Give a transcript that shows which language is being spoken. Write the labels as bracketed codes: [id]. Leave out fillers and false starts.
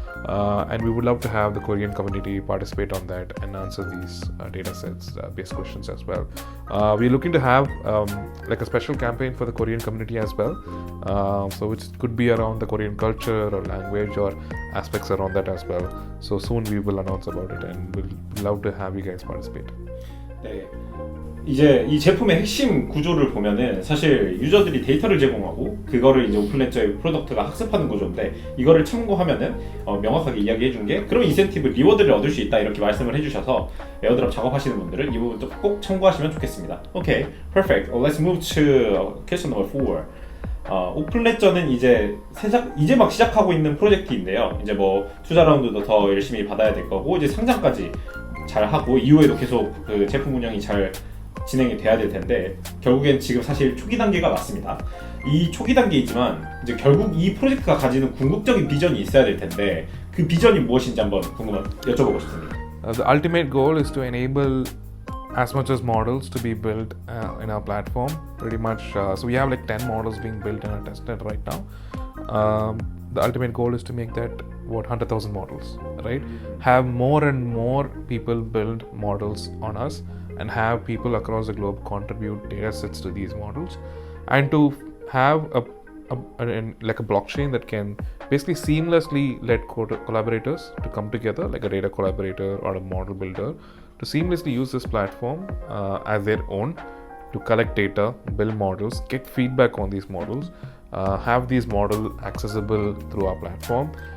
[en] And we would love to have the Korean community participate on that and answer these data sets based questions as well. We're looking to have like a special campaign for the Korean community as well. So which could be around the Korean culture or language or aspects around that as well. So soon we will announce about it, and we'll love to have you guys participate. [ko] 네. 이제 이 제품의 핵심 구조를 보면은 사실 유저들이 데이터를 제공하고 그거를 이제 오픈레저의 프로덕트가 학습하는 구조인데 이거를 참고하면은 명확하게 이야기해 준 게 그런 인센티브 리워드를 얻을 수 있다 이렇게 말씀을 해주셔서 에어드랍 작업하시는 분들은 이 부분도 꼭 참고하시면 좋겠습니다. [en] Okay, perfect. Let's move to question number 4. [ko] 오픈레저는 이제 막 시작하고 있는 프로젝트인데요. 이제 뭐 투자 라운드도 더 열심히 받아야 될 거고 이제 상장까지 잘 하고 이후에도 계속 그 제품 운영이 잘 진행이 돼야 될 텐데 결국엔 지금 사실 초기 단계가 맞습니다. 이 초기 단계이지만 이제 결국 이 프로젝트가 가지는 궁극적인 비전이 있어야 될 텐데 그 비전이 무엇인지 한번 여쭤보고 싶습니다. [en] The ultimate goal is to enable as much as models to be built in our platform. Pretty much, so we have like 10 models being built in our testnet right now. The ultimate goal is to make that 100,000 models, right? Have more and more people build models on us, and have people across the globe contribute data sets to these models, and to have a blockchain that can basically seamlessly let collaborators to come together, like a data collaborator or a model builder, to seamlessly use this platform as their own to collect data, build models, get feedback on these models, have these models accessible through our platform,